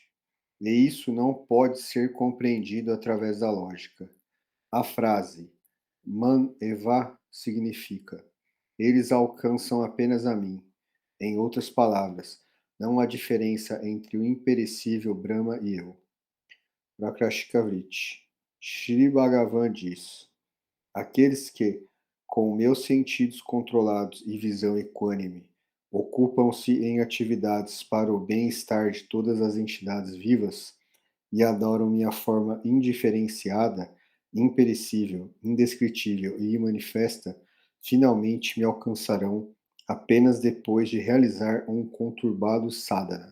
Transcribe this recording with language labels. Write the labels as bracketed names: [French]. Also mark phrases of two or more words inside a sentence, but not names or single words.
[Portuguese] E isso não pode ser compreendido através da lógica. A frase [Sanskrit] मन् एव [Portuguese] significa eles alcançam apenas a mim. Em outras palavras, não há diferença entre o imperecível Brahma e eu. Prakashikavrit. Shri Bhagavan diz: aqueles que, com meus sentidos controlados e visão equânime, ocupam-se em atividades para o bem-estar de todas as entidades vivas e adoram minha forma indiferenciada, imperecível, indescritível e imanifesta, finalmente me alcançarão apenas depois de realizar um conturbado sadhana.